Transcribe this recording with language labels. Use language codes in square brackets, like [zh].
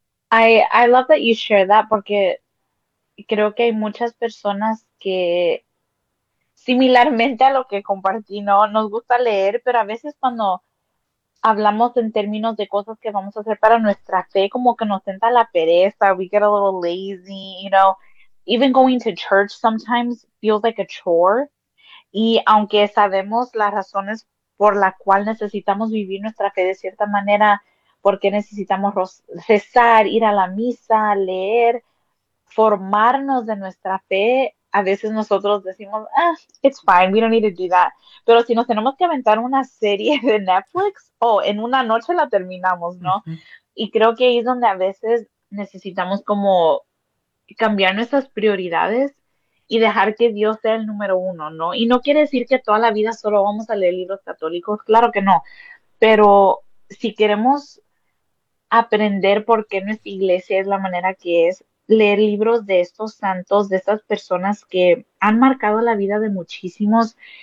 [en] I love that you share that [es] porque creo que hay muchas personas que similarmente a lo que compartí, ¿no? Nos gusta leer, pero a veces cuando hablamos en términos de cosas que vamos a hacer para nuestra fe, como que nos tenta la pereza, [en] we get a little lazy, you know. Even going to church sometimes feels like a chore. [es] Y aunque sabemos las razones por la cual necesitamos vivir nuestra fe de cierta manera, porque necesitamos rezar, ir a la misa, leer, formarnos de nuestra fe. A veces nosotros decimos, [en] ah, it's fine, we don't need to do that. [es] Pero si nos tenemos que aventar una serie de Netflix, oh, en una noche la terminamos, ¿no? Y creo que ahí es donde a veces necesitamos como cambiar nuestras prioridades y dejar que Dios sea el número uno, ¿no? Y no quiere decir que toda la vida solo vamos a leer libros católicos, claro que no, pero si queremos aprender por qué nuestra iglesia es la manera que es, leer libros de estos santos, de estas personas que han marcado la vida de muchísimos.